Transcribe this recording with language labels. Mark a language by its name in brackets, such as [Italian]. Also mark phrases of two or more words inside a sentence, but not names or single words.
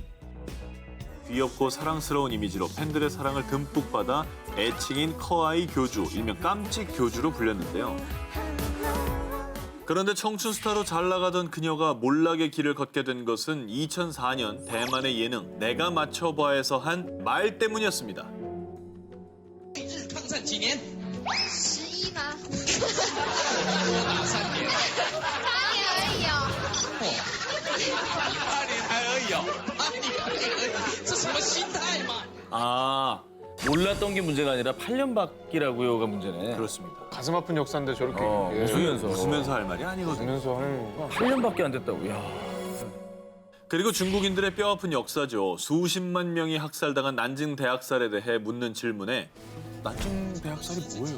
[Korean] 귀엽고 사랑스러운 이미지로 팬들의 사랑을 듬뿍 받아 애칭인 커아이 교주, 일명 깜찍 교주로 불렸는데요. 그런데 청춘 스타로 잘 나가던 그녀가 몰락의 길을 걷게 된 것은 2004년 대만의 예능 내가 맞춰봐에서 한 말 때문이었습니다. [Chinese] 抗战几年 11吗？多打3年 8年而已哦。 8年还而已哦8年而已这什么心态嘛 [Korean] 아, 몰랐던 게 문제가 아니라 8년밖이라고요가 문제네. 그렇습니다. 가슴 아픈 역사인데 저렇게 예. 웃으면서 할 말이 아니거든요. 웃으면서 하는 거. 8년밖에 안 됐다고. 야. 그리고 중국인들의 뼈아픈 역사죠. 수십만 명이 학살당한 난징 대학살에 대해 묻는 질문에 난징 대학살이 뭐예요?